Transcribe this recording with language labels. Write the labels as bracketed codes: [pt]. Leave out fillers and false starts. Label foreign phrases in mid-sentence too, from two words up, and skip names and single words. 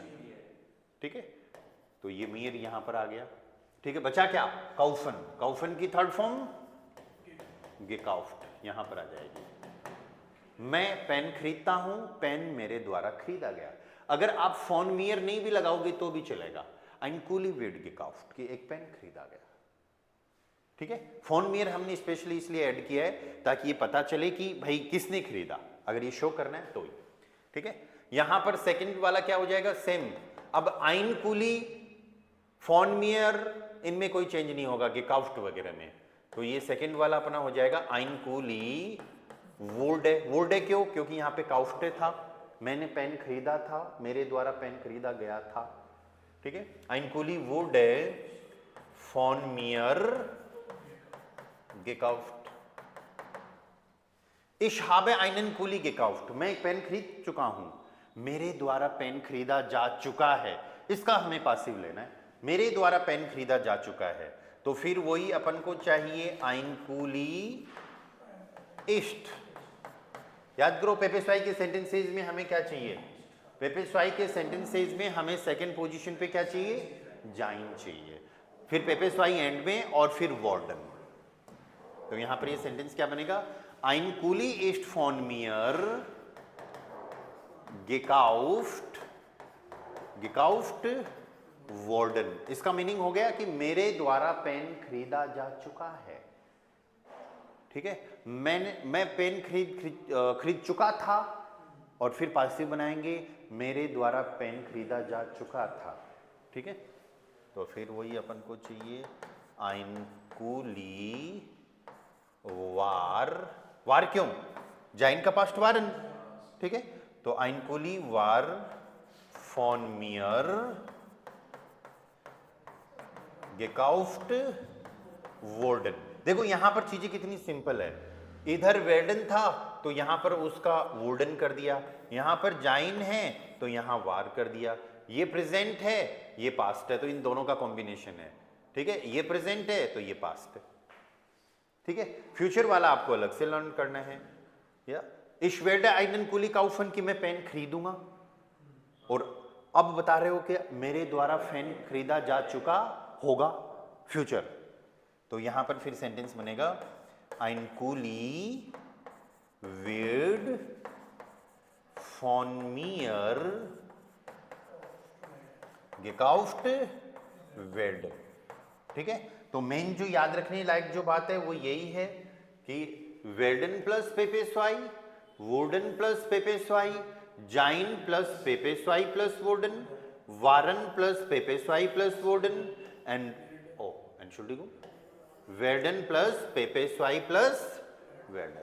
[hi] ठीक है, तो ये मियर यहां पर आ गया। ठीक है, बचा क्या? काउफन। काउफन की थर्ड फॉर्म गेकाउफ्ट यहां पर आ जाएगी। मैं पेन खरीदता हूं, पेन मेरे द्वारा खरीदा गया। अगर आप [de] von mir [hi] नहीं भी लगाओगे तो भी चलेगा। [de] ein Kuli wird gekauft [hi] कि एक पेन खरीदा गया। ठीक है, [de] von mir [hi] हमने स्पेशली इसलिए ऐड किया है ताकि ये पता चले कि भाई किसने खरीदा, अगर ये शो करना है तो ही। ठीक है, यहां पर सेकंड वाला क्या हो जाएगा? सेम। अब [de] ein Kuli, von mir, [hi] इनमें कोई चेंज नहीं होगा gekauft वगैरह में, तो ये सेकंड वाला अपना हो जाएगा [de] ein Kuli wurde। [hi] wurde क्यों? क्योंकि यहां पे काउफ्ट था, मैंने पेन खरीदा था, मेरे द्वारा पेन खरीदा गया था। ठीक है, [de] ein Kuli wurde von mir gekauft। ich habe einen Kuli gekauft, [hi] मैं एक पेन खरीद चुका हूं, मेरे द्वारा पेन खरीदा जा चुका है। इसका हमें पासिव लेना है, मेरे द्वारा पेन खरीदा जा चुका है, तो फिर वही अपन को चाहिए [de] ein Kuli ist। [hi] याद करो पेपेस्वाई के सेंटेंसेज में हमें क्या चाहिए? पेपेस्वाई के सेंटेंसेज में हमें [en] second position [hi] पे क्या चाहिए? जाइन चाहिए, फिर पेपेस्वाई एंड में, और फिर वार्डन। तो यहां पर ये सेंटेंस क्या बनेगा? [de] ein Kuli ist von mir gekauft, gekauft worden। [hi] इसका मीनिंग हो गया कि मेरे द्वारा पेन खरीदा जा चुका है। ठीक है, मैं पेन खरीद चुका था, और फिर पासिव बनाएंगे मेरे द्वारा पेन खरीदा जा चुका था। ठीक है, तो फिर वही अपन को चाहिए [de] ein Kuli war। [hi] वार क्यों? जाइन का पास्ट वारन। ठीक है, तो [de] ein Kuli war von mir gekauft worden। [hi] देखो यहां पर चीजें कितनी सिंपल है, इधर वेर्डन था तो यहां पर उसका वुडन कर दिया, यहां पर जाइन है तो यहां वार कर दिया, ये प्रेजेंट है ये पास्ट है, तो इन दोनों का कॉम्बिनेशन है। ठीक है, ये प्रेजेंट है तो ये पास्ट है। ठीक है, फ्यूचर वाला आपको अलग से लर्न करना है। या [de] ich werde einen Kuli kaufen [hi] कि मैं पेन खरीदूंगा, और अब बता रहे हो कि मेरे द्वारा पेन खरीदा जा चुका होगा, फ्यूचर। [de] तो यहां पर फिर सेंटेंस बनेगा ein Kuli wird von mir gekauft werden। [hi] ठीक है, तो मेन जो याद रखने लायक जो बात है वो यही है कि werden प्लस पेपेस्वाई, वुडन प्लस पेपेस्वाई, जाइन प्लस पेपेस्वाई प्लस वुडन, वारन प्लस पेपेस्वाई प्लस वुडन, एंड एंड वेर्डन प्लस पेपेस्वाई प्लस वेर्डन।